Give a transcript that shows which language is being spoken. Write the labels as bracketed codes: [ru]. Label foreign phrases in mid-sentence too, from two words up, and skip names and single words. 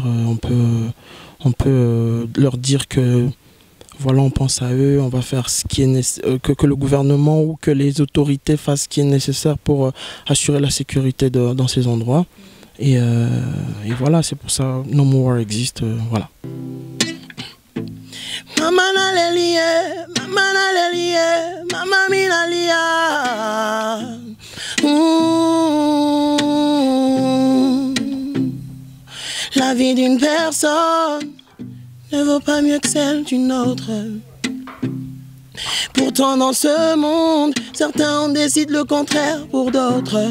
[fr] On peut leur dire que voilà, on pense à eux, on va faire ce qui est que le gouvernement ou que les autorités fassent ce qui est nécessaire pour assurer la sécurité dans ces endroits. Et voilà, c'est pour ça No More War existe, voilà. Mama nalelie, mama nalelie, mama minalia. La vie d'une personne ne vaut pas mieux que celle d'une autre. Pourtant dans ce monde, certains en décident le contraire pour d'autres.